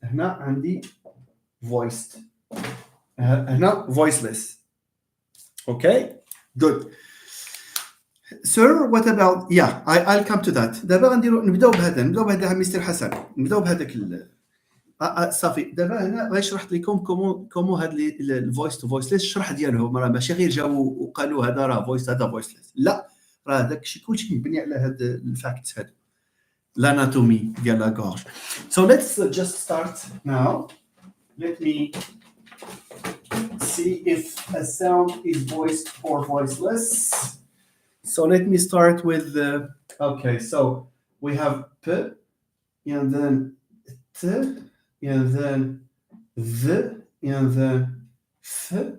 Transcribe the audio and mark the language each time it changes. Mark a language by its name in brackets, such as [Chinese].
[Arabic] هنا عندي voiced. هنا voiceless. [English] Okay, good. Sir, what about? Yeah, I'll come to that. [Arabic] دابا نبداو بهذا مستر حسن. نبداو بهذاك صافي. دابا هنا غيشرح لكم كومون هاد الفويس تو فويسليس الشرح ديالهم راه ماشي غير جاو وقالوا هذا راه فويس هذا فويسليس. لا، راه داك الشيء كلشي مبني على هاد الفاكتس هادو. L'anatomie ديال لا gorge. [English] So let's just start now. Let me see if a sound is voiced or voiceless. So let me start with the. Okay, so we have p, and then t, and then v, and then f.